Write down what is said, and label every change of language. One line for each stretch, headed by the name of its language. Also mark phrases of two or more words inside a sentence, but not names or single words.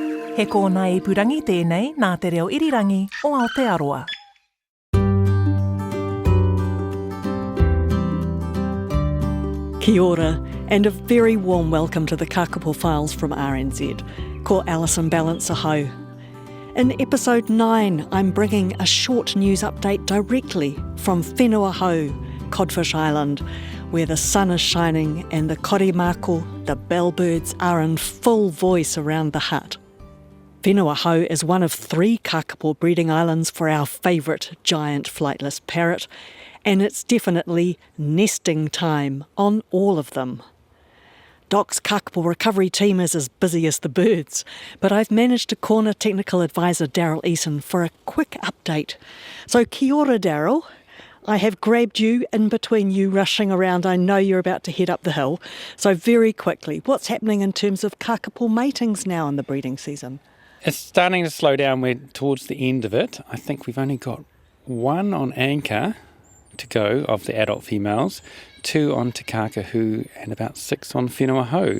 Māori: He kōna I purangi tēnei nā te reo irirangi o Aotearoa. Kia ora,
English: and a very warm welcome to the Kākāpō Files from RNZ.
Māori: Ko Alison Ballance aho.
English: In episode 9, I'm bringing a short news update directly from Whenua Hou, Codfish Island, where the sun is shining and the korimako, the bellbirds, are in full voice around the hut. Whenua Hou is one of 3 kakapo breeding islands for our favourite giant flightless parrot, and it's definitely nesting time on all of them. Doc's Kākāpō recovery team is as busy as the birds, but I've managed to corner technical advisor Daryl Eason for a quick update.
Māori: So kia ora, Daryl.
English: I have grabbed you in between you rushing around. I know you're about to head up the hill. So very quickly, what's happening in terms of kakapo matings now in the breeding season? It's starting to slow down. We're towards the end of it. I think we've only got 1 on anchor to go of the adult females, 2 on Te Kākāpō and about 6 on Whenua Hou.